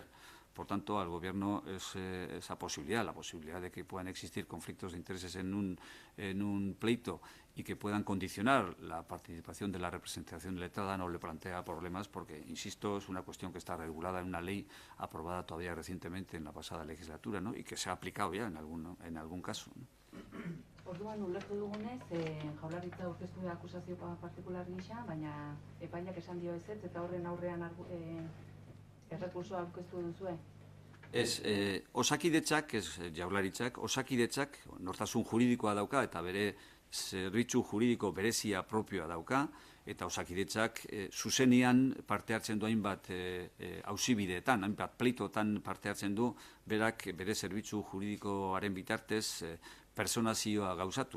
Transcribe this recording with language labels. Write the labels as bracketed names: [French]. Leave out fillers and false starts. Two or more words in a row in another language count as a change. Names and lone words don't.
[Spanish] Por tanto, al Gobierno esa posibilidad, la posibilidad de que puedan existir conflictos de intereses en un pleito y que puedan condicionar la participación de la representación letrada, no le plantea problemas porque, insisto, es una cuestión que está regulada en una ley aprobada todavía recientemente en la pasada legislatura, ¿no? Y que se ha aplicado ya en algún caso, ¿no? [Basque] Orduan, ulertu dugunez, Jaurlaritza aurkeztu da akusazio partikular gisa, baina epaileak esan dio ezetz eta horren aurrean errekursoa aurkeztu duzue. Osakidetzak, Jaurlaritzak, Osakidetzak nortasun juridikoa dauka eta bere zerbitzu juridiko berezia propioa dauka, eta Osakidetzak zuzenian parte hartzen du hainbat auzibideetan, hainbat pleitotan parte hartzen du, berak bere zerbitzu juridikoaren bitartez personazioa gauzatuz.